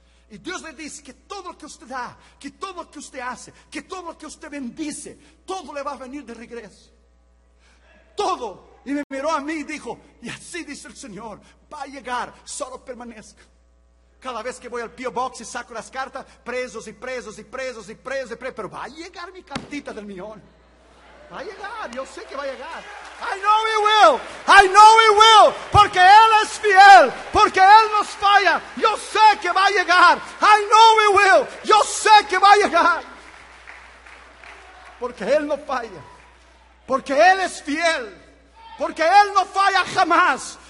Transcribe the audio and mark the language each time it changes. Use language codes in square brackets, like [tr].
[es] Y Dios le dice que todo lo que usted da, que todo lo que usted hace, que todo lo que usted bendice, todo le va a venir de regreso. Todo. Y me miró a mí y dijo, y así dice el Señor, va a llegar, solo permanezca. Cada vez que voy al P.O. Box y saco las cartas, presos y presos y presos y presos y presos. Pero va a llegar mi cartita del millón. Va a llegar, yo sé que va a llegar. [en] I know he will, I know he will. [es] Porque Él es fiel, porque Él nos falla. Yo sé que va a llegar. [en] I know he will, [es] yo sé que va a llegar. Porque Él no falla. Porque Él es fiel. Porque Él no falla jamás.